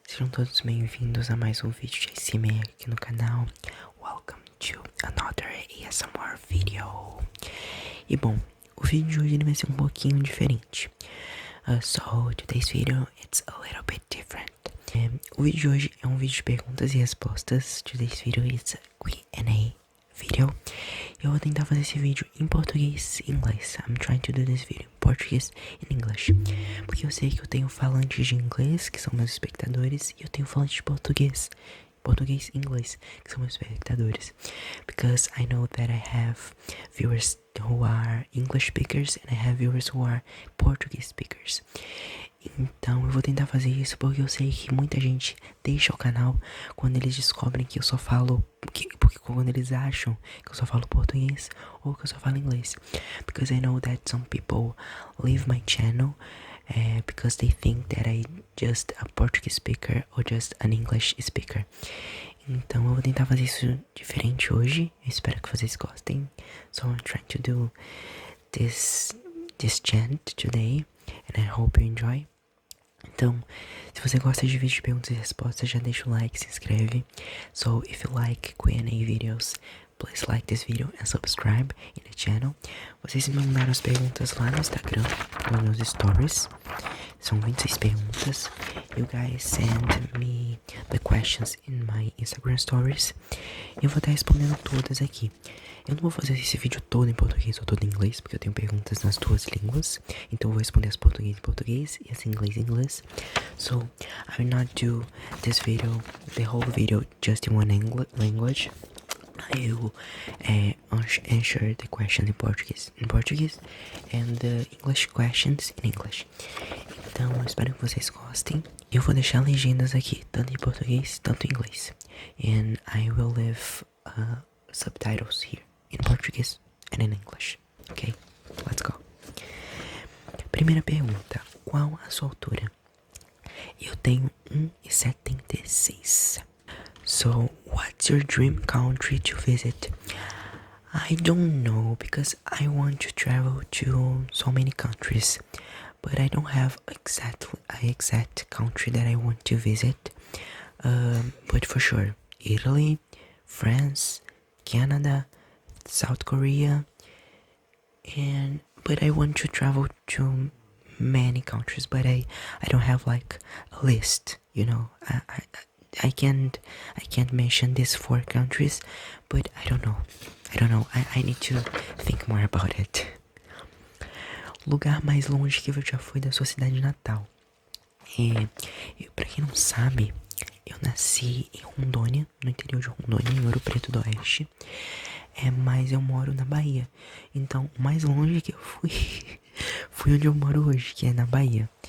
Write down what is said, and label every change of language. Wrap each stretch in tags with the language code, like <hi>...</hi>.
<pt>todos bem-vindos a mais um vídeo de ASMR aqui no canal.</pt> <en>Welcome to another ASMR video.</en> <pt>E bom, o vídeo de hoje ele vai ser um pouquinho diferente.</pt> <en>So today's video it's a little bit different.</en> <pt>O vídeo de hoje é um vídeo de perguntas e respostas.</pt> <en>Today's video is a Q&A video.</en> <pt>Eu vou tentar fazer esse vídeo em português e inglês.</pt> <en>I'm trying to do this video</en> <pt>em português e English. Porque eu sei que eu tenho falantes de inglês, que são meus espectadores, e eu tenho falantes de português e inglês, que são meus espectadores.</pt> <en>Because I know that I have viewers who are English speakers and I have viewers who are Portuguese speakers.</en> <pt>Então eu vou tentar fazer isso porque eu sei que muita gente deixa o canal quando eles descobrem que eu só falo, porque quando eles acham que eu só falo português ou que eu só falo inglês.</pt> <en>Because I know that some people leave my channel because they think that I just a Portuguese speaker or just an English speaker.</en> <pt>Então eu vou tentar fazer isso diferente hoje. Eu espero que vocês gostem.</pt> <en>So I'm trying to do this chant today and I hope you enjoy.</en> <pt>Então, se você gosta de vídeos de perguntas e respostas, já deixa o like, se inscreve.</pt> <en>So if you like Q&A videos, please like this video and subscribe in the channel.</en> <pt>Vocês me mandaram as perguntas lá no Instagram, nos meus stories. São 26 perguntas.</pt> <en>You guys send me the questions in my Instagram stories.</en> <pt>Eu vou estar respondendo todas aqui. Eu não vou fazer esse vídeo todo em português ou todo em inglês, porque eu tenho perguntas nas duas línguas. Então eu vou responder as português em português e as inglês em inglês.</pt> <en>So I will not do this video, the whole video, just in one language. I will answer the questions in Portuguese and the English questions in English.</en> <pt>Então eu espero que vocês gostem. Eu vou deixar legendas aqui, tanto em português, tanto em inglês.</pt> <en>And I will leave subtitles here in Portuguese and in English. Ok? Let's go.</en> <pt>Primeira pergunta. Qual a sua altura? Eu tenho 1,76.</pt> <en>So, what's your dream country to visit? I don't know because I want to travel to so many countries, but I don't have an exact country that I want to visit. But for sure, Italy, France, Canada, South Korea, but I want to travel to many countries, but I don't have like a list, you know. I can't mention these 4 countries, but I don't know. I need to think more about it.</en> <pt>Lugar mais longe que eu já fui da sua cidade natal. Pra quem não sabe, eu nasci em Rondônia, no interior de Rondônia, em Ouro Preto do Oeste. Mas eu moro na Bahia. Então, o mais longe que eu fui foi onde eu moro hoje, que é na Bahia.</pt>